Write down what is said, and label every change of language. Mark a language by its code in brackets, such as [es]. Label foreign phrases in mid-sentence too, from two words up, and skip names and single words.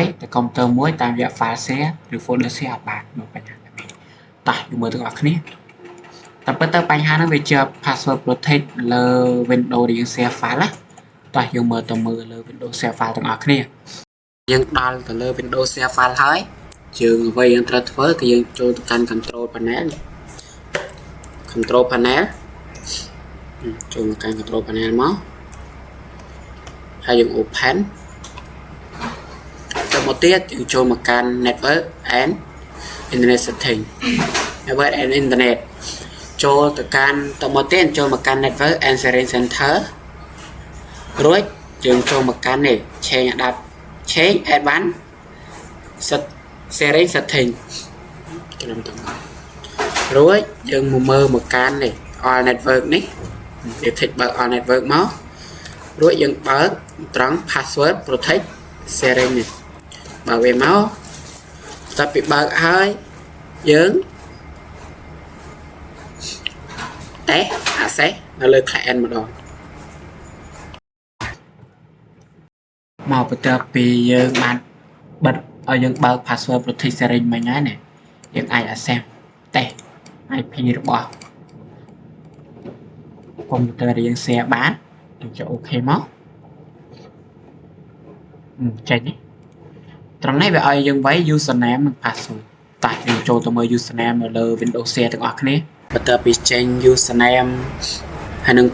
[km] ទៅ computer មួយតាមរយៈ [en] file share [km] ឬ [en] folder share [km] អត់បានមានបញ្ហាតែនេះតោះយើងមើលទាំងអស់គ្នាតែពិតទៅបញ្ហាហ្នឹងវាជា [en] password protect [km] លើ Windows ដែលយើង share file ណាតោះយើងមើលលើ [en] Windows share file [km] ទាំងអស់គ្នាយើងដល់ទៅលើ [en] Windows share file [km] ហើយយើងអ្វីយើងត្រូវធ្វើគឺយើងចូលទៅកាន់ [en] control panel [km] ចូលមកកាន់ [en] control panel [km] មកហើយយើង open ទៅមកទៀតយើងចូលមកកាន់ [en] network and internet setting network and internet [km] ចូលទៅកាន់ទៅ មកទៀតចូលមកកាន់ [en] network and sharing center [km] រួចយើងចូលមកកាន់នេះ [en] change advanced sharing setting [km] ខ្ញុំទៅរួចយើងមើលមកកាន់នេះ [en] all network [km] នេះវាthíchបើក [en] all network [km] មករួចយើងបើកត្រង់ [en] password protect sharing [km] នេះបើកវាមកតែពីបើកហើយយើង តេ access នៅលើ client ម្ដងមកបន្ទាប់ពីយើងបានបិទឲ្យយើងបើក [en] password protect sharing [km] មិញហើយនេះយើងអាច access តេ IP របស់ computer ដែលយើង share បានយើងចុច OK មកចេ ញនេះត្រង់នេះវាឲ្យយើងវាយ username និង password តែយើងចូលទៅមើល username នៅលើ [en] Windows Share [km] ទាំងអស់គ្នាបន្ទាប់ពីចេញ username ហើយនិង